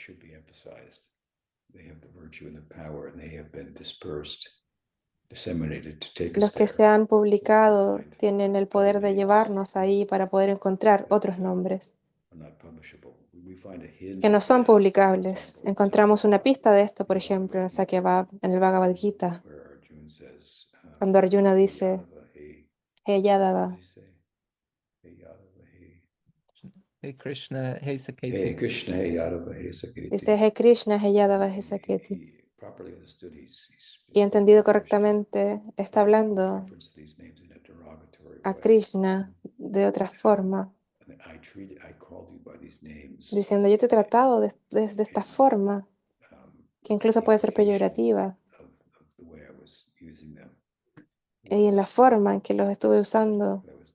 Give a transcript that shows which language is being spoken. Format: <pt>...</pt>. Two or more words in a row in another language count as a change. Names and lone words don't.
<es>Los que se han publicado tienen el poder de llevarnos ahí para poder encontrar otros nombres que no son publicables. Encontramos una pista de esto, por ejemplo, en Sakya Bhav, en el Bhagavad Gita, cuando Arjuna dice, Hey Yadava, Hey Krishna, hey Saketi. Hey Krishna, hey Yadava, hey Saketi. dice Hey Krishna, Hey Yadava, Hey Saketi. Y entendido correctamente, está hablando a Krishna de otra forma, diciendo yo te he tratado de esta forma, que incluso puede ser peyorativa, y en la forma en que los estuve usando</es>